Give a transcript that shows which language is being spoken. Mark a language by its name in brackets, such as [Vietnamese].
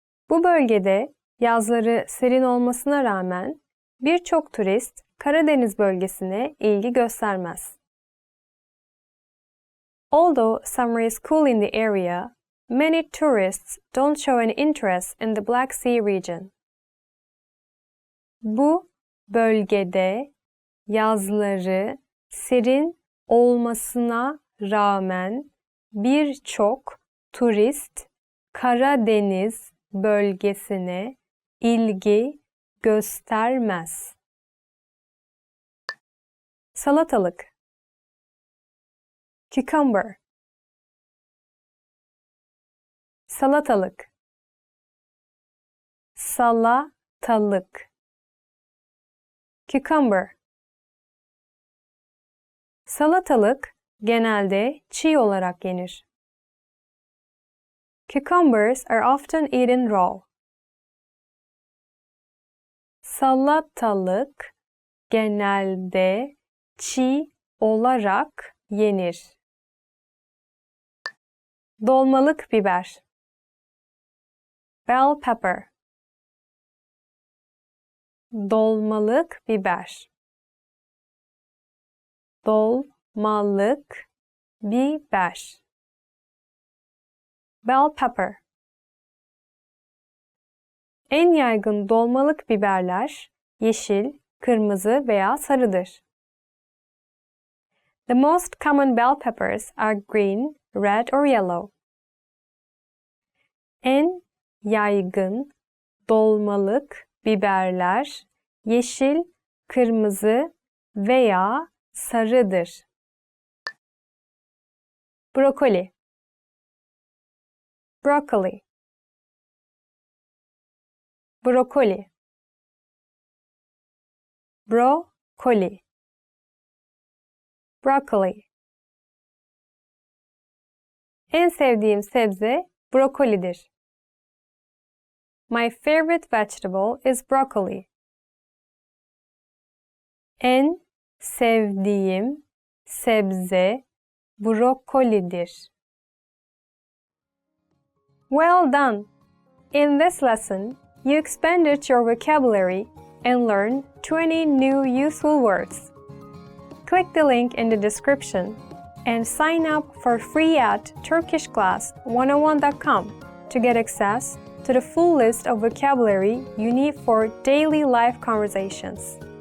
[Turkish] Bu bölgede yazları serin olmasına rağmen birçok turist Karadeniz bölgesine ilgi göstermez. [English] Although summer is cool in the area, many tourists don't show an interest in the Black Sea region. [Turkish] Bu bölgede yazları serin olmasına rağmen birçok turist Karadeniz bölgesine ilgi göstermez. Salatalık. Cucumber. Salatalık. Salatalık. Cucumber. Salatalık genelde çiğ olarak yenir. [English] Cucumbers are often eaten raw. [Turkish] Salatalık genelde çiğ olarak yenir. Dolmalık biber. Bell pepper. Dolmalık biber. Dolmalık biber. [English] Bell pepper. [Turkish] En yaygın dolmalık biberler yeşil, kırmızı veya sarıdır. [English] The most common bell peppers are green, red or yellow. [Turkish] En yaygın dolmalık biberler yeşil, kırmızı veya sarıdır. Brokoli. [English] Broccoli. [Turkish] Brokoli. Brokoli. [English] Broccoli. [Turkish] En sevdiğim sebze brokolidir. [English] My favorite vegetable is broccoli. [Turkish] En sevdiğim sebze brokolidir. [English] Well done! In this lesson, you expanded your vocabulary and learned 20 new useful words. Click the link in the description and sign up for free at turkishclass101.com to get access to the full list of vocabulary you need for daily life conversations.